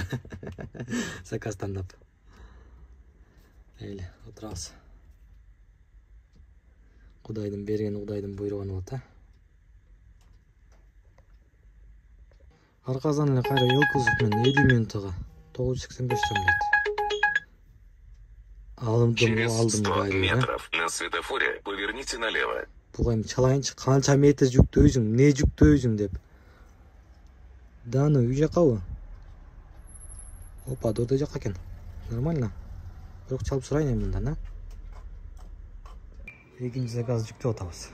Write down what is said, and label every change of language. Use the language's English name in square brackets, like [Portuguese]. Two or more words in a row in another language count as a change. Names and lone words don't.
[Kyrgyz] Заказ тандап. Мейли, отурабыз. Кудайдын берген, Кудайдын буйругун болот, а. Арказан эле кайра Елкузов менен 50 минутага 985 сом дейт. [Russian] Через 100 метров на светофоре поверните налево. [Kyrgyz] Буга эми чалайынчы, канча метр жүктөйсүң, не жүктөйсүң деп. Даны үй жакабы? Опа, дордой жакка экен. Нормально. Бирок чалып сурайын эми мындан, а? Экинчи заказ жүктөп атабыз.